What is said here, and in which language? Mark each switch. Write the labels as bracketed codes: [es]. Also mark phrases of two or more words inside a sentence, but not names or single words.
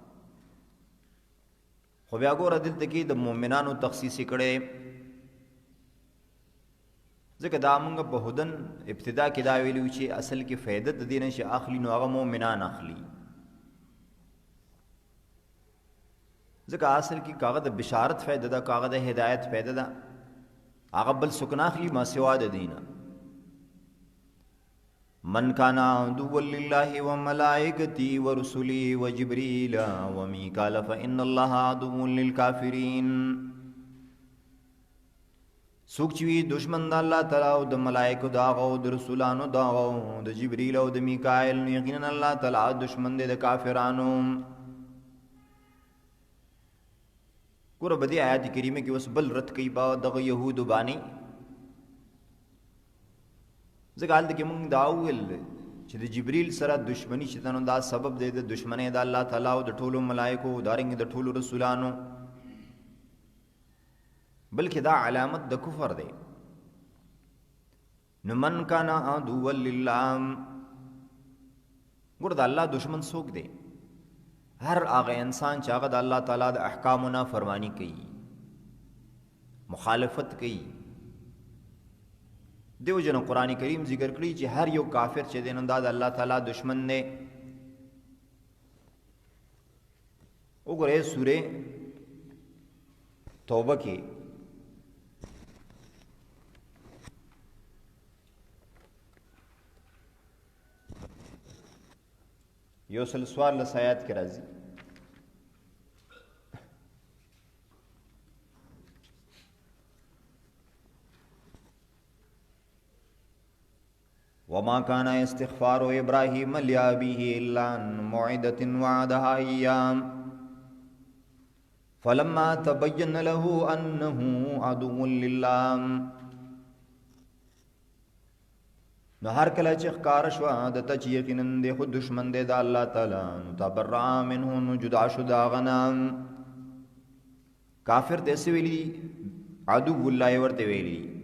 [ps] خو بیا ګوره دلته کې د مؤمنانو تخصیص کړي ځکه دا موږ په هدن ابتدا کې دا ویلو چې اصل کې فائدہ د دین شي اخلي نو هغه مؤمنان اخلي. ځکه اصل کې کاغذ د بشارت فائدہ دا کاغذ د هدایت فائدہ دا هغه بل سکن اخلي ما سوا د دینه. [ar] من کان عدو لله وملائکته ورسله وجبريل وميكال فإن الله عدو للكافرين. [ps] سوک چوی دشمن د الله تعالی او د ملائکه دا او د رسولانو دا او د جبريل او د میکائیل یقینا الله تعالی دشمن دی د کافرانو. ګوره بدی آیات کریمه کې اوس بل رد کوي با دغه يهود باندې ځکه هلته کې مونږ دا وویل چې د جبریل سره دشمنی چې نو دا سبب دی د دشمنۍ د الله تعالی او د ټولو ملائکو دارنګ د ټولو رسولانو، بلکې دا علامت د کفر دی. [ar] نو من کان عدوا لله، [ps] ګور د الله دشمن څوک دی؟ هر هغه انسان چې هغه د الله تعالی د احکامو نه فرمانی کوي، مخالفت کوي. دیو جن قرآن کریم ذکر کړی چې هر یو کافر چې دی نو دا د الله تعالی دشمن دی. وګورئ سورې توبه کې یو سل سوال آیات کې راځي. [ar] وما كان استغفار ابراهيم لأبيه الا عن موعدة وعدها اياه فلما تبين له انه عدو لله. [ps] نو هر کله چې ښکار شو د ته چې یقینا د خود دشمن دی د الله تعالی، نو [ar] تبرأ منه، [ps] نو جدا شو د هغه نه. کافر ته څه ویلي؟ [ar] عدو الله [ps] ورته ویلي.